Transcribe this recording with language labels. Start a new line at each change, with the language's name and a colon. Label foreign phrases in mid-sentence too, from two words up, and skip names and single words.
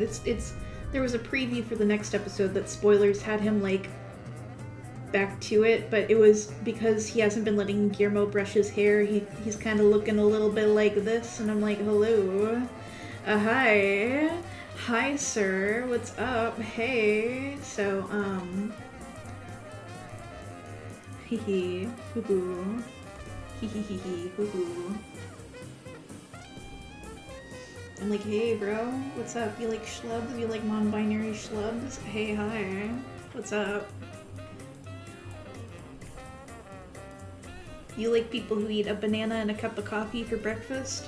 English: It's there was a preview for the next episode that spoilers had him like back to it, but it was because he hasn't been letting Guillermo brush his hair. He's kind of looking a little bit like this, and I'm like, hello, hi sir, what's up? Hey, so hee hee hoo hoo hee hoo hoo. I'm like, hey bro, what's up? You like schlubs? You like non-binary schlubs? Hey, hi, what's up? You like people who eat a banana and a cup of coffee for breakfast?